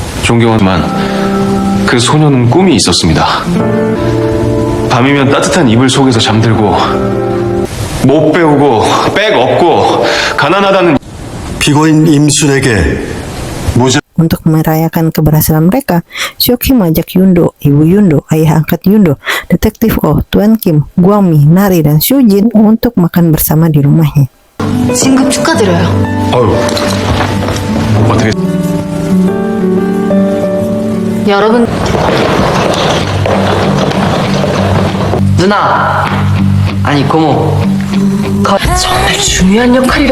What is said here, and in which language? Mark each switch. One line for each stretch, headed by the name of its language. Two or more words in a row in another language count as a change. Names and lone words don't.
Korean: 존경하지만 그 소녀는 꿈이 있었습니다. 밤이면 따뜻한 이불 속에서 잠들고 못 배우고 백 없고 가난하다는 피고인 임순에게 무죄
Indonesian: Untuk merayakan keberhasilan mereka, Seok-hee mengajak Yundo, Ibu Yundo, ayah angkat Yundo, Detektif Oh, Tuan Kim, Gwang-mi, Nari, dan Soo-jin untuk makan bersama di rumahnya.
Korean: 진급 축하드려요. 어휴 어떻게 여러분 누나. 아니 고모. 정말 중요한 역할이라네요.